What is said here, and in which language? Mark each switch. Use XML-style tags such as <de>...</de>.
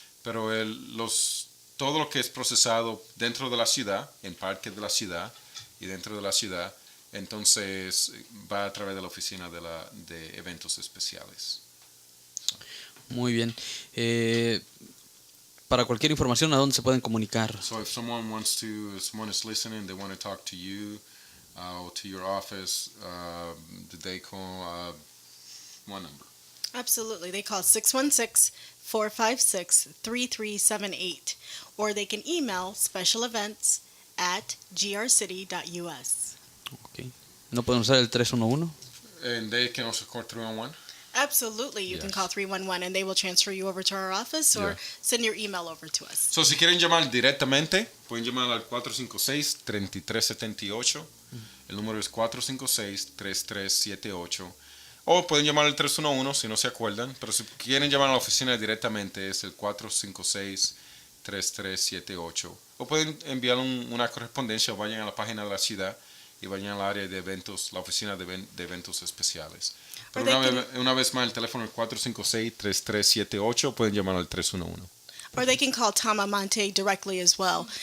<es>Pero todo lo que es procesado dentro de la ciudad, en parques de la ciudad y dentro de la ciudad, entonces va a través de la oficina de eventos especiales. Muy bien. Para cualquier información, ¿a dónde se pueden comunicar?</es> <en>So if someone is listening, they want to talk to you or to your office, they call one number. Absolutely. They call 616-456-3378, or they can email specialevents@grcity.us.</en> <es>Okay. ¿No pueden usar el 311?</es> <en>And they can also call 311? Absolutely. You can call 311 and they will transfer you over to our office or send your email over to us.</en> <es>So si quieren llamar directamente, pueden llamar al 456-3378. El número es 456-3378. O pueden llamar al 311 si no se acuerdan, pero si quieren llamar a la oficina directamente es el 456-3378. O pueden enviar una correspondencia o vayan a la página de la ciudad y vayan al área de eventos, la oficina de eventos especiales. Pero una vez más, el teléfono es 456-3378, pueden llamar al 311.</es> <en>Or they can call Tom Almonte directly as well.</en>